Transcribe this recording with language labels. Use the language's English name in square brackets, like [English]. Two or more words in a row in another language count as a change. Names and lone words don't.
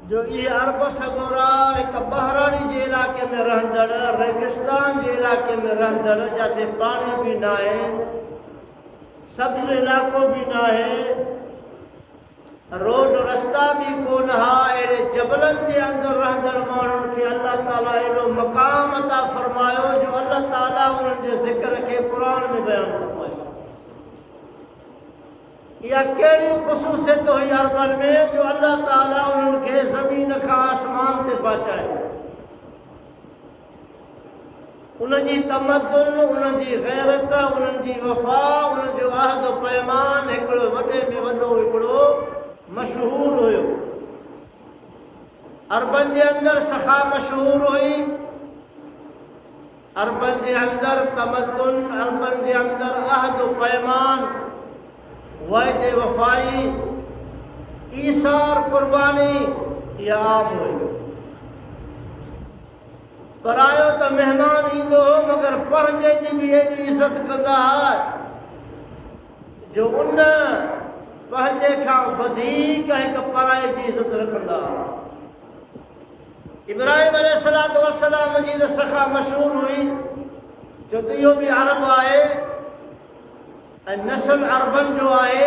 [Sindhi] जो ये अरब सगोरा एक बहराड़ी जे इलाके में रहंदड़, रेगिस्तान जे इलाके में रहंदड़, जाते पानी भी ना है, सब्ज इलाको भी ना है, रोड रास्ता भी को नहा, एड़े जबलन जे अंदर रहंदड़ माण्हुनि खे अल्लाह ताला एड़ो मक़ाम अता फरमायो जो अल्लाह ताला उन्हनि जे ज़िक्र खे क़ुरान में बयान फरमायो। या कहिड़ी ख़ुसूसियत हुई अरबन में जो अल्लाह ताला उन्हनि खे ज़मीन खां आसमान ते पहुचायो। उनजी तमद्दुन, उनजी गैरत, उनजी वफ़ा, उनजो अहद पैमान हिकिड़ो वॾे में वॾो हिकिड़ो मशहूर हुयो। अरबन जे अंदर सखा मशहूर हुई, अरबन जे अंदर तमद्दुन, अरबन जे अंदर अहद पैमान, वायदे वफ़ाई, ईसार कुर्बानी या आम हुई। परायो तो मेहमान ईंदो हो मगर पंहिंजे जी भी एॾी इज़त कंदा हुआ जो उन पंहिंजे खां वधीक हिकु पराए जी इज़त रखंदा हुआ। इब्राहिम [Arabic] عليه الصلاة والسلام [Sindhi] जी सखा मशहूर हुई जो त इहो बि अरब आहे ऐं नस्ल अरबन जो आहे।